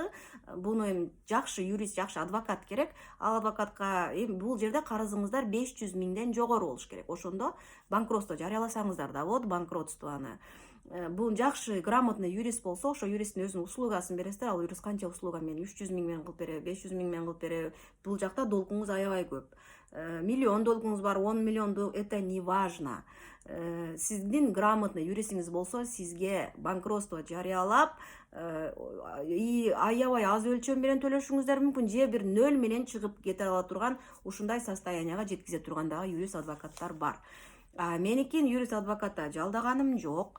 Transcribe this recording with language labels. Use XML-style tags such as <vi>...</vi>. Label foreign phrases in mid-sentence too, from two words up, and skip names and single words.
<ky>Буну эми жакшы юрист, жакшы адвокат керек. Ал адвокатка бул жерде карызыңыздар 500 миңден жогору болуш керек. Ошондо банкротство жараласаңыздар да болот, банкротствону. Бул жакшы, грамотный юрист болсо, ошо юристтин өзүнүн услугасын бересиздер. Ал юрист канча услуга менен 300 миң менен кылып береби, 500 миң менен кылып береби. Бул жакта долгуңуз аябай көп. Миллион долгуңуз бар, 10 миллион долг,</ky> <ru>это не важно.</ru> <ky>Сиздин грамотный юристиңиз болсо, сизге банкротство жарыялап, аябай аз өлчөм менен төлөшүңүздөр мүмкүн, же бир 0 менен чыгып кете ала турган, ушундай состоянияга жеткизе турган дагы юрист адвокаттар бар. Меникин юрист адвокатта жалдаганым жок.</ky>